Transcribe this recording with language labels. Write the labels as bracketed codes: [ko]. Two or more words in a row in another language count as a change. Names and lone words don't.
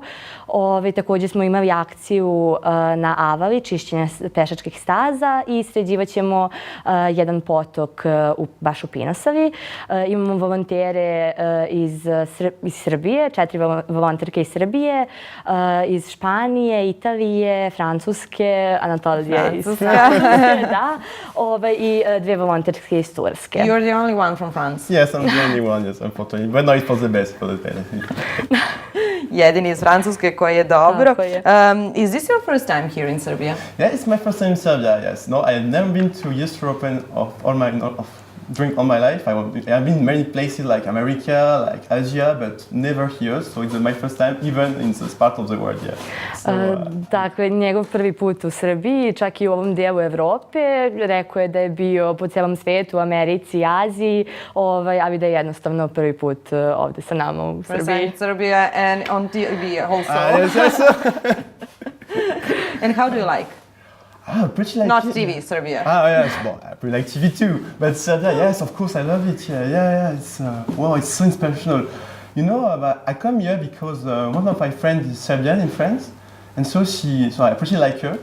[sr] Također smo imali akciju na Avali, čišćenje pešačkih staza i sređivat ćemo jedan potok baš u Pinosavi. Imamo volontere iz Srbije, 4 volonterke iz Srbije, iz Španije, Italije, Francuske, Anatolije iz Francuske, da, i 2 volonterke iz Turske. [en] You're the only one from France. Yes, I'm the only one, yes, unfortunately. But no, it was the best for the benefit. [sr] Jedini iz Francuske koji je dobro. [en] Is this your first time here in Serbia? Yeah, it's my first time in Serbia, yes. No, I've never been to Youth European during all my life. I've been many places like America, like Asia, but never here. So it's my first time, even in this part of the world, yeah. [sr] Dakle, njegov prvi put u Srbiji, čak i u ovom dijelu Evrope. Rekao je da je bio po celom svetu, u Americi, Aziji, ali da je jednostavno prvi put ovde sa nama u Srbiji. [en] Present Serbia and on TV also. Yes. And how do you like? Pretty like Not TV, Serbia. Yes, well, I pretty like TV too. But Serbia, yes, of course, I love it. Yeah. It's wow, it's so inspirational. You know, I come here because one of my friends is Serbian in France, and so I pretty like her.